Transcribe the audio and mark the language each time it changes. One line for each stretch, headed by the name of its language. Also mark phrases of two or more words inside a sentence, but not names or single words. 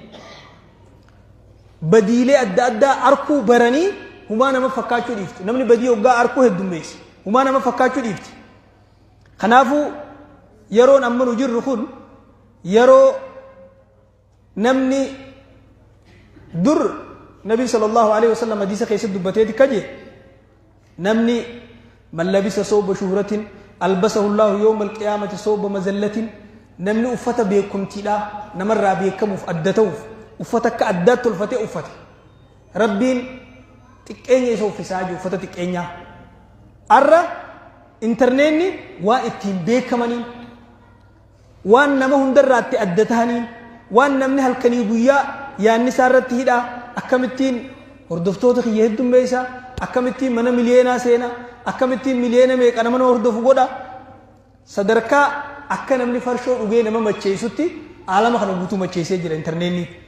Oromo: badiilee adda addaa arkuu baranii humaa nama fakkaachuu dhiifti namni badii hoggaa arkuu heddummeessi humaa nama fakkaachuu dhiifti kanaafuu yeroon amma nu jirru kun yeroo namni dur
Arabic: نبي صلى الله عليه وسلم
Oromo: hadiisa keessatti dubbateeti kaje namni
Arabic: من لبس ثوب شهرة ألبسه الله يوم القيامة ثوب مذلة namni
Oromo: uffata beekumtiidha namarraa beekamuuf adda ta'uuf uffata akka addaatti tolfatee uffate rabbiin xiqqeenya isa uffisaa jiru uffata xiqqeenyaa arra internetni waan ittiin beekamaniin waan nama hundarraatti adda ta'aniin waan namni halkanii guyyaa yaanni isaa irratti hidhaa akkamittiin hordoftoota kiyya heddummeessa akkamittiin mana miliyeenaa seena akkamittiin miliyeena meeqa nama hordofu godha sadarkaa akka namni farshoo dhugee nama macheessutti aalama kana guutuu macheessee jira internetni